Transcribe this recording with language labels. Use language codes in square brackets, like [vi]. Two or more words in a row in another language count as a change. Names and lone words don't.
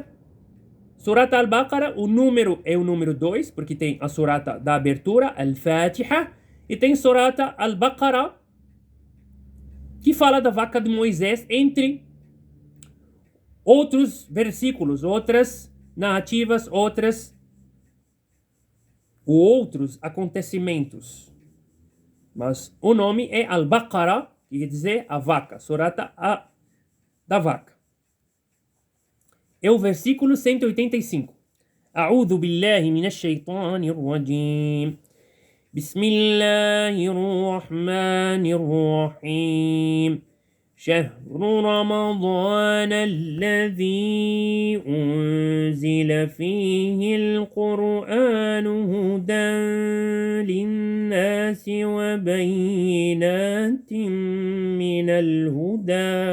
[pt] Surata Al-Baqarah, o número é o número 2, porque tem a surata da abertura, Al-Fatiha, e tem Surata Al-Baqarah, que fala da vaca de Moisés, entre outros versículos, outras narrativas, outros acontecimentos. Mas o nome é Al-Baqarah, que quer dizer a vaca, surata da vaca. É o versículo 185. [ar] أعوذ بالله من الشيطان الرجيم. بسم الله الرحمن الرحيم. شهر رمضان الذي أنزل فيه القرآن هدى للناس وبينات من الهدى